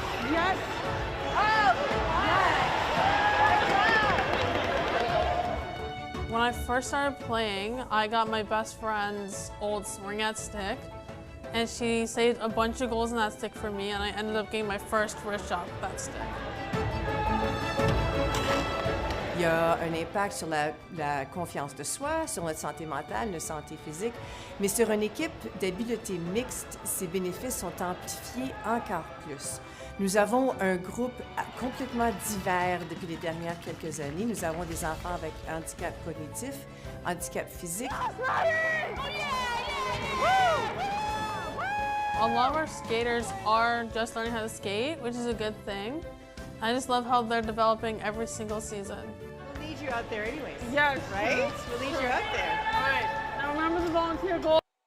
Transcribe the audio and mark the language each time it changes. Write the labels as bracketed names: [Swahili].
[English] Yes. When I first started playing, I got my best friend's old Ringette stick, and she saved a bunch of goals in that stick for me, and I ended up getting my first wrist shot with that stick. [French] Il y a un impact sur la confiance de soi, sur notre santé mentale, notre santé physique. Mais sur une équipe d'habileté mixte, ces bénéfices sont amplifiés encore plus. Nous avons un groupe complètement divers depuis les dernières quelques années. Nous avons des enfants avec handicap cognitif, handicap physique. [English] A lot of our skaters are just learning how to skate, which is a good thing. I just love how they're developing every single season. We'll need you out there anyways. Yes. Right? We'll need you out there. All right. Now remember the volunteer goal.